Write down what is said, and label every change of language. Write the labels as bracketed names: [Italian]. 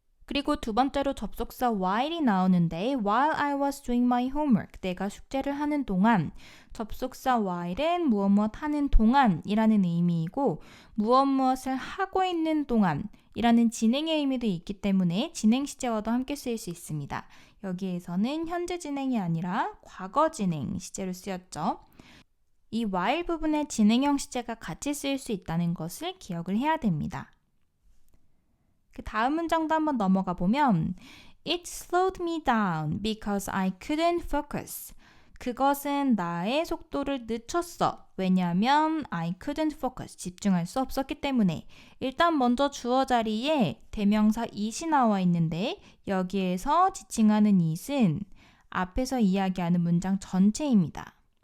[Korean] 그리고 두 번째로 접속사 while이 나오는데 [English] while I was doing my homework, [Korean] 내가 숙제를 하는 동안, 접속사 while은 무엇 하는 동안이라는 의미이고 무엇을 하고 있는 동안이라는 진행의 의미도 있기 때문에 진행 시제와도 함께 쓰일 수 있습니다. 여기에서는 현재 진행이 아니라 과거 진행 시제로 쓰였죠. 이 while 부분에 진행형 시제가 같이 쓰일 수 있다는 것을 기억을 해야 됩니다. 그 다음 문장도 한번 넘어가 보면 [English] It slowed me down because I couldn't focus. [Korean] 그것은 나의 속도를 늦췄어. 왜냐하면 [English] I couldn't focus. [Korean] 집중할 수 없었기 때문에. 일단 먼저 주어 자리에 대명사 it이 나와 있는데 여기에서 지칭하는 it은 앞에서 이야기하는 문장 전체입니다.